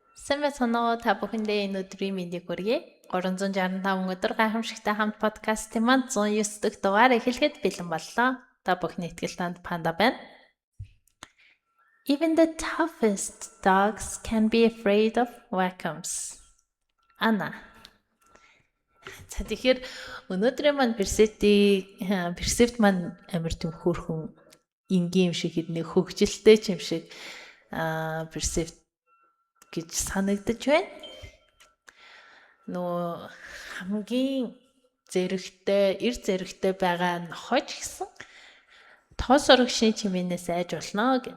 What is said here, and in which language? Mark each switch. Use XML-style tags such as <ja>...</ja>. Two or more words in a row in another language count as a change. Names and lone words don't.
<mn>Сайн байна уу та бүхэндээ энэ өдрийн мэндийг хүргэе. 365 өдөр гайхамшигтай хамт подкастын маань 109 дахь дугаар эхлэхэд бэлэн боллоо. Та бүхний итгэл танд Панда байна.</mn> <en>Even the toughest dogs can be afraid of vacuums. Ана.</en> <mn>За тэгэхээр өнөөдрийн маань персепт маань амар тийм хөөрхөн энгийн юм шиг хэдний хөгжилтэй юм шиг персепт гэж санагдаж байна. Нөө хамгийн эр зэрэгтэй байгаа нохож гэсэн тоос орогшны чимээнээс айж болно гэх.</mn>